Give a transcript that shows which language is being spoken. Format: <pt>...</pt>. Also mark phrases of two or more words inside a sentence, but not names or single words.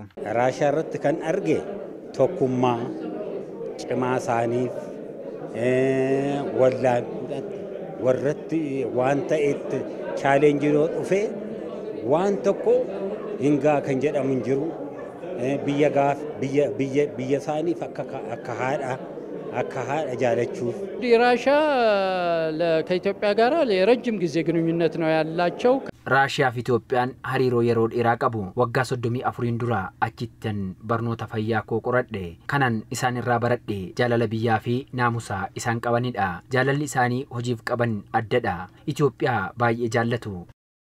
<om>Raashaa irratti kan arge tokkummaa cimaa isaaniif warratti waan ta'etti chaalenjii yoo dhufe waan tokko hingaa kan jedhamu hin jiru. biyya isaaniif akka haadha jaalachuuf</om> <am>ራሻ ከኢትዮጵያ ጋር ለረጅም ጊዜ ግንኙነት ነው ያላቸው</am> <om>Raashiyaa fi Itoophiyaan hariiroo yeroo dheeraa qabu. Waggaa 34 dura achittan barnoota fayyaa koo qoradhe. Kanan isaan irraa baradhe jaalala biyyaa fi naamusa isaan qabanidha. Jaalalli isaanii hojiif qaban addadha. Itoophiyaa baay'ee jaallatu.</om>